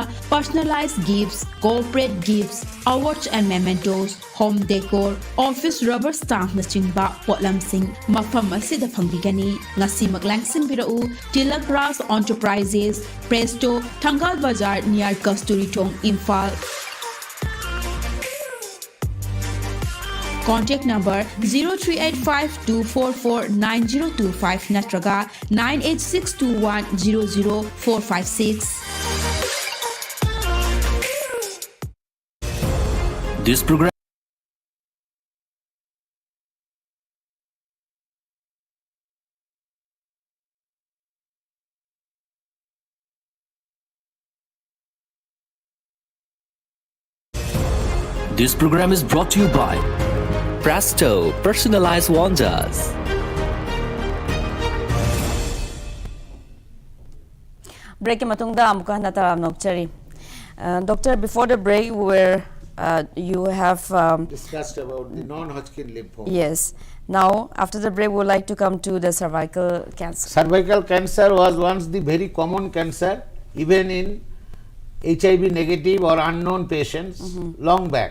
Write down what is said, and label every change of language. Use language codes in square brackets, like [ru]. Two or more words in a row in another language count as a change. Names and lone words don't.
[en] personalized gifts, corporate gifts, awards and mementos, home decor, office rubber stamp [mni] na chingba potlamsing mafam asida phangbigani ngasi maglangsing birau Tilak Ras Enterprises Presto Thangal Bazar near Kasturi Thong Imphal. [en] Contact number [mni] 0385-244-9025 natraga 98621-00456. [en] This program is brought to you by Presto Personalized Wonders. [mni] Break matungda amuka nataram nokchari. [en] Doctor, before the break, you have Discussed about the non-Hodgkin lymphoma. yes. Now, after the break, we would like to come to the cervical cancer. Cervical cancer was once the very common cancer, even in HIV negative or unknown patients long back.